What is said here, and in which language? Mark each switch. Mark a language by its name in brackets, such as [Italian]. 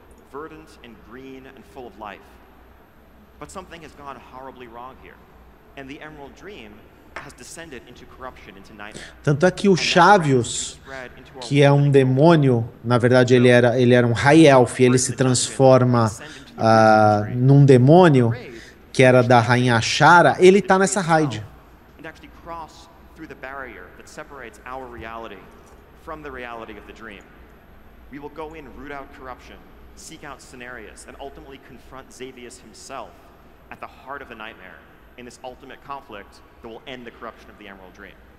[English] Verdant and green and full of life. But something has gone horribly wrong here. And the Emerald Dream has descended into corruption, into nightmare. [Portuguese] Tanto é que o Chavius, que é um demônio, na verdade ele era um High Elf, ele se transforma num demônio, que era da Rainha Ashara, ele tá nessa raid. [English] And actually cross through the barrier that separates our reality from the reality of the dream. We will go in, root out corruption, seek out scenarios, and ultimately confront Xavius himself at the heart of the nightmare in this ultimate conflict that will end the corruption of the Emerald Dream.